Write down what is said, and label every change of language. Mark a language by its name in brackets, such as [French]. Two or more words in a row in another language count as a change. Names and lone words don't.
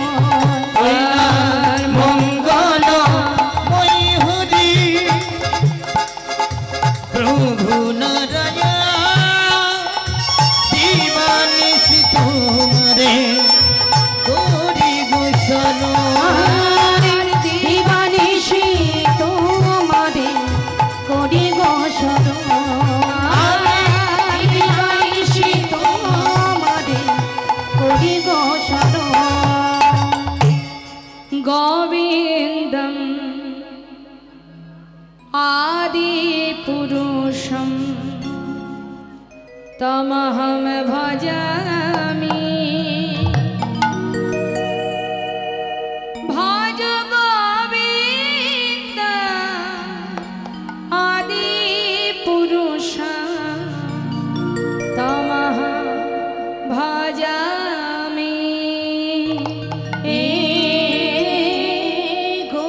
[Bangla] আর মঙ্গল হরি প্রভু নারায়ণ দিবানিশি তোমারে করি গো শরণ দিবানিশি তোমারে করি গো শরণ দিবানিশি তোমারে করি গো শরণ গোবিন্দম [Sanskrit] आदि पुरुषं तमहं भजामि भज गोविन्द आदि पुरुषं तमहं भजामि